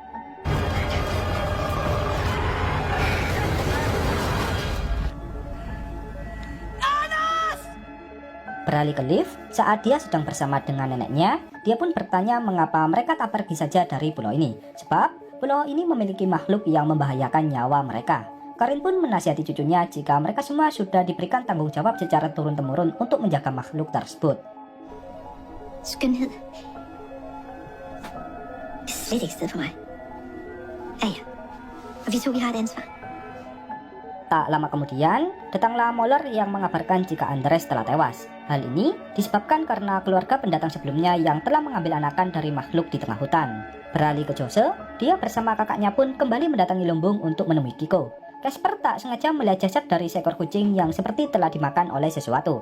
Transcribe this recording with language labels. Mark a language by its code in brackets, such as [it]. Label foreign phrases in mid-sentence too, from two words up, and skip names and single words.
[id] Beralih ke Liv, saat dia sedang bersama dengan neneknya, dia pun bertanya mengapa mereka tak pergi saja dari pulau ini. Sebab, pulau ini memiliki makhluk yang membahayakan nyawa mereka. Karin pun menasihati cucunya jika mereka semua sudah diberikan tanggung jawab secara turun-temurun untuk menjaga makhluk tersebut. [da] Skønhed. Det er slet ikke sted for mig. Ja. Og vi to, vi har et ansvar. [id] Tak lama kemudian, datanglah Moller yang mengabarkan jika Andres telah tewas. Hal ini disebabkan karena keluarga pendatang sebelumnya yang telah mengambil anakan dari makhluk di tengah hutan. Beralih ke Jose, dia bersama kakaknya pun kembali mendatangi lumbung untuk menemui Kiko. Casper tak sengaja melihat jasad dari seekor kucing yang seperti telah dimakan oleh sesuatu.